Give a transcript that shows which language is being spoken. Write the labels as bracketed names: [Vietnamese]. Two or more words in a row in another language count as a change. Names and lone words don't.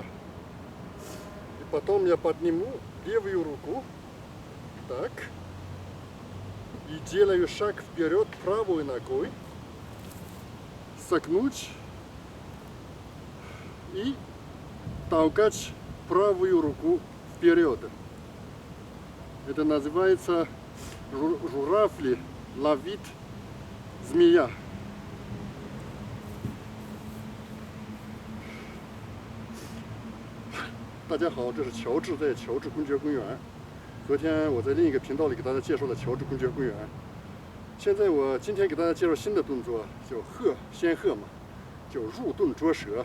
[Russian] И потом я подниму левую руку, так, и делаю шаг вперед правой ногой, согнуть и толкать правую руку вперед. Это называется Журавль, ловит, змея. [Chinese] 大家好，这是乔治在乔治公爵公园。昨天我在另一个频道里给大家介绍了乔治公爵公园。今天给大家介绍新的动作，叫仙鹤嘛，叫入洞捉蛇。